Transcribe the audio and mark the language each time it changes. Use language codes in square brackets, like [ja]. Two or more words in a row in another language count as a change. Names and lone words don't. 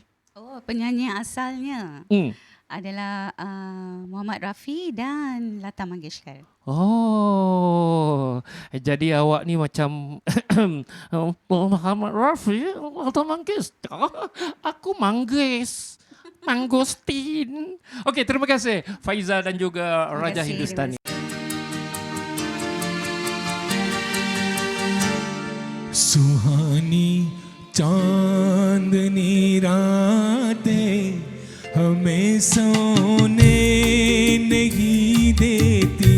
[ms] Oh, penyanyi asalnya adalah Muhammad Rafi dan Lata Mangeshkar. Oh, jadi awak ni macam Muhammad Rafi, Lata Mangeshkar. Aku Mangostin. Okey, terima kasih Faiza dan juga Raja Hindustani. [hi] सुहानी चांदनी रातें हमें सोने नहीं देती,